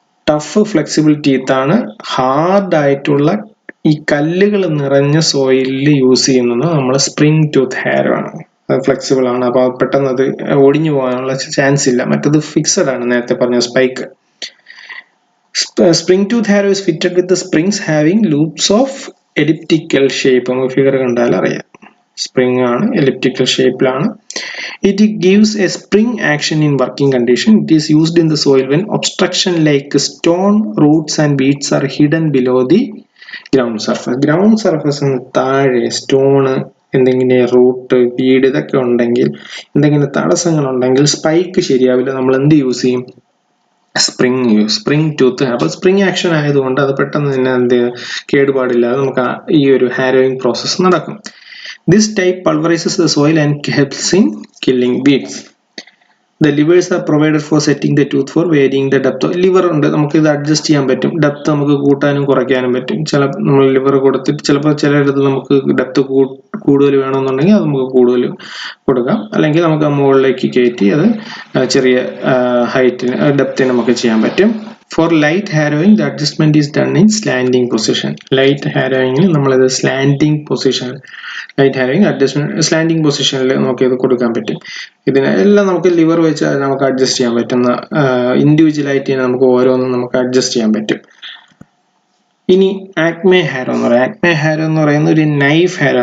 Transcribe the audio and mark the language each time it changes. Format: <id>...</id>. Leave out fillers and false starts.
<ml>Tough flexible teeth ആണ്. Hard ആയിട്ടുള്ള ഈ കല്ലുകൾ നിറഞ്ഞ സോയിലിൽ യൂസ് ചെയ്യുന്നത് നമ്മൾ സ്പ്രിംഗ് ടൂത്ത് ഹാരോ ആണ്. അത് ഫ്ലെക്സിബിൾ ആണ്. അപ്പോൾ പെട്ടെന്ന് അത് ഒടിഞ്ഞു പോകാനുള്ള ചാൻസ് ഇല്ല. മറ്റത് ഫിക്സഡ് ആണ്, നേരത്തെ പറഞ്ഞ spike.</ml> <en>Spring tooth harrow is fitted with the springs having loops of elliptical shape.</en> <ml>നമുക്ക് ഫിഗർ കണ്ടാൽ അറിയാം. സ്പ്രിംഗ് ആണ്, എലിപ്റ്റിക്കൽ ഷേപ്പിലാണ്.</ml> <en>It gives a spring action in working condition. It is used in the soil when obstruction like stone, roots and weeds are hidden below the ground surface.</en> <ml>Ground surface താഴെ stone, എന്തെങ്കിലും root, വീട് ഇതൊക്കെ ഉണ്ടെങ്കിൽ, എന്തെങ്കിലും തടസ്സങ്ങൾ ഉണ്ടെങ്കിൽ spike ശരിയാവില്ല. നമ്മൾ എന്ത് യൂസ് ചെയ്യും? Spring tooth. അപ്പോൾ സ്പ്രിംഗ് ആക്ഷൻ ആയതുകൊണ്ട് അത് പെട്ടെന്ന് തന്നെ എന്ത് കേടുപാടില്ലാതെ നമുക്ക് ഈ ഒരു ഹാരോയിങ് പ്രോസസ്സ് നടക്കും.</ml> <en>This type pulverizes the soil and helps in killing weeds. The levers are provided for setting the tooth for varying the depth.</en> <ml>Liver ഉണ്ട്, നമുക്ക് ഇത് അഡ്ജസ്റ്റ് ചെയ്യാൻ പറ്റും. ഡെപ്ത് നമുക്ക് കൂട്ടാനും കുറയ്ക്കാനും പറ്റും. നമ്മൾ ലിവർ കൊടുത്തിട്ട് ചിലപ്പോൾ ചിലയിടത്ത് നമുക്ക് ഡെപ്ത് കൂടുതൽ വേണമെന്നുണ്ടെങ്കിൽ അത് നമുക്ക് കൂടുതൽ കൊടുക്കാം. അല്ലെങ്കിൽ നമുക്ക് മുകളിലേക്ക് കയറ്റി അത് ചെറിയ ഹൈറ്റിന് ഡെപ്തിന് നമുക്ക് ചെയ്യാൻ പറ്റും.</ml> <en>For light harrowing, the adjustment is done in slanting position.</en> <ml>Light harrowing നമ്മളത് slanting position, light ഹാരോയിങ് adjustment slanting പൊസിഷനിൽ നമുക്ക് ഇത് കൊടുക്കാൻ പറ്റും. ഇതിനെല്ലാം നമുക്ക് ലിവർ വെച്ച് നമുക്ക് അഡ്ജസ്റ്റ് ചെയ്യാൻ പറ്റുന്ന ഇൻഡിവിജ്വലായിട്ട് നമുക്ക് ഓരോന്നും നമുക്ക് അഡ്ജസ്റ്റ് ചെയ്യാൻ പറ്റും. ഇനി ആക്മെ ഹാരോ എന്ന് പറയാം. ആക്മെ ഹാരോ എന്ന് പറയുന്ന ഒരു നൈഫ് ഹാരോ.</ml>